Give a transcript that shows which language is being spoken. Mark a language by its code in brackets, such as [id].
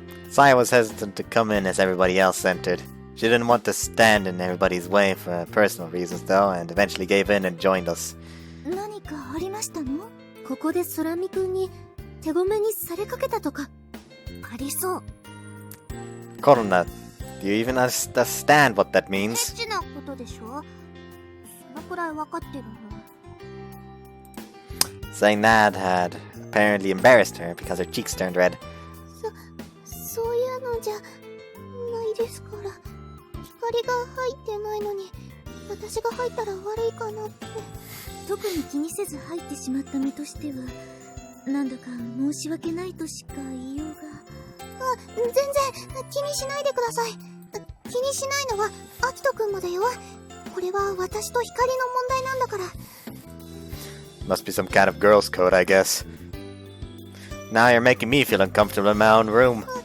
[en] Saya was hesitant to come in as everybody else entered. She didn't want to stand in everybody's way for personal reasons though, and eventually gave in and joined us. [ja] 何かありましたの？ここで空見くんに手ごめにされかけたとか。ありそう。 [en] Korona, do you even understand what that means? [ja] エッチなことでしょ？そのくらいわかってるの。 [en] Saying that had apparently embarrassed her because her cheeks turned red. [ja] そういうのじゃないですから。光が入ってないのに私が入ったら悪いかなって。特に気にせず入ってしまった身としてはなんだか申し訳ないとしか言いようが。全然気にしないでください。気にしないのはアキトくんもだよ。これは私と光の問題なんだから。 [en] Must be some kind of girl's code, I guess. Now you're making me feel uncomfortable in my own room.